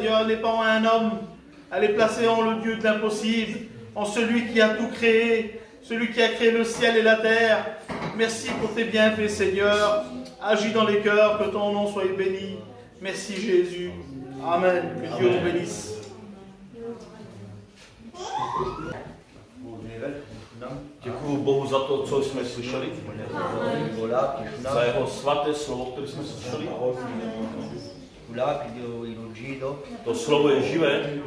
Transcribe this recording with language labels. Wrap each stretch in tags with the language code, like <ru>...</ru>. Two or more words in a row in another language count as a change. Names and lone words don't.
<fr>Elle n'est pas en un homme. Elle est placée en le Dieu de l'impossible. En celui qui a tout créé. Celui qui a créé le ciel et la terre. Merci pour tes bienfaits, Seigneur. Agis dans les cœurs. Que ton nom soit béni. Merci, Jésus. Amen. Que Dieu vous bénisse.</fr> <cs>Děkuju Bohu za to, co jsme slyšeli. Za jeho svaté slovo, které jsme slyšeli. To slovo je živé.</cs>